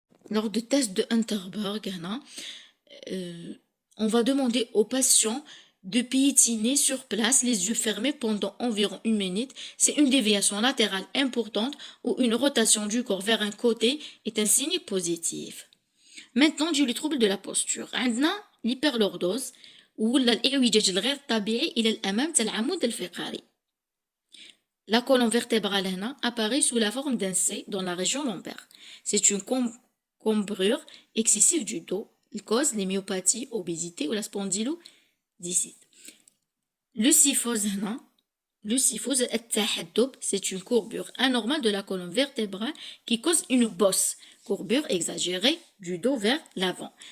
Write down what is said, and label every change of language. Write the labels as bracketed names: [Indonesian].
[French] Lors du test de Unterberg, on va demander au patient de piétiner sur place les yeux fermés pendant environ 1 minute. C'est une déviation latérale importante ou une rotation du corps vers un côté est un signe positif. Maintenant, du les troubles de la posture. [Arabic] عندنا [French] l'hyperlordose [Arabic] ولا الإعوجاج الغير طبيعي إلى الأمام تاع العمود الفقري. [French] La colonne vertébrale [Arabic] هنا [French] apparaît sous la forme d'un C dans la région lombaire. C'est une cambrure excessive du dos. Il cause les myopathies, obésité ou la spondylodysite. Le kyphose [Arabic] هنا, [French] le kyphose [Arabic] التحدب, [French] c'est une courbure anormale de la colonne vertébrale qui cause une bosse, courbure exagérée du dos vers l'avant.